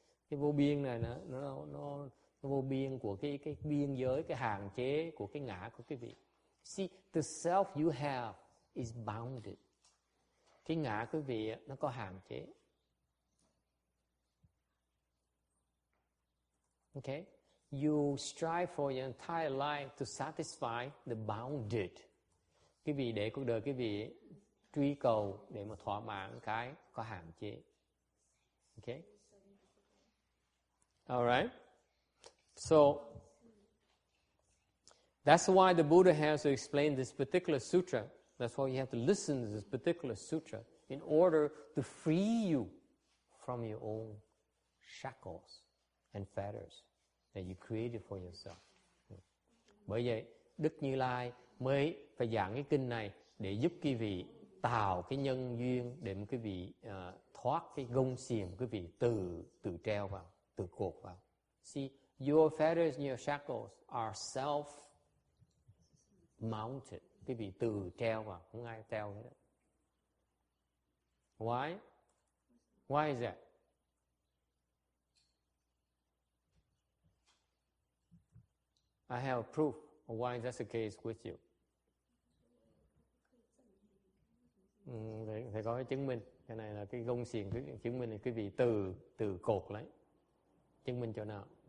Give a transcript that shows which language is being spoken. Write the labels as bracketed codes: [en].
[vi] Cái vô biên này nó vô biên của cái biên giới, cái hạn chế của cái ngã của cái vị. [en] See, the self you have is bounded. [vi] Cái ngã của vị nó có hạn chế. [en] Okay? You strive for your entire life to satisfy the bounded. [vi] Cái vị để cuộc đời cái vị truy cầu để mà thỏa mãn cái có hạn chế. [en] Okay? All right? So, that's why the Buddha has to explain this particular sutra. That's why you have to listen to this particular sutra in order to free you from your own shackles and fetters that you created for yourself. [vi] Bởi vậy, Đức Như Lai mới phải giảng cái kinh này để giúp quý vị tạo cái nhân duyên để quý vị thoát cái gông xiềng quý vị từ treo vào, từ cột vào. [en] See, your fetters and your shackles are self-mounted. [vi] Quý vị từ treo vào, không ai treo hết. [en] Why? Why is that? I have proof of why that's the case with you. [vi] Phải có cái chứng minh. Cái này là cái gông xiềng, cái chứng minh này quý vị từ cột lấy. Chứng minh chỗ nào?